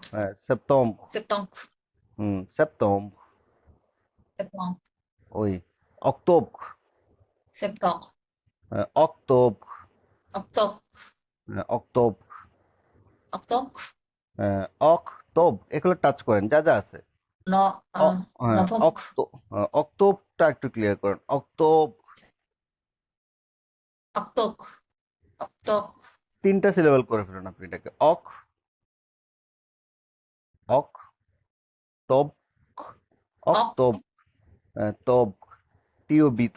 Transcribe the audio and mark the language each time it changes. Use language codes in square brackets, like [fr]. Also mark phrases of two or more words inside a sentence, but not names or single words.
[fr] septembre, Septembre. septembre, Septembre. oui, octobre, Septembre. octobre, Octobre. octobre, Octobre. octobre, [bn] এগুলো টাচ করেন যা যা আছে [en] No. [bn] হ্যাঁ [en] November. [bn] অক্টোবরটা একটু ক্লিয়ার করেন অক্টোবর [fr] Octobre. Octobre. [bn] তিনটা সিলেবল করে ফেলুন আপনি এটাকে অক অক টব অক্টোব টব টিওবি তো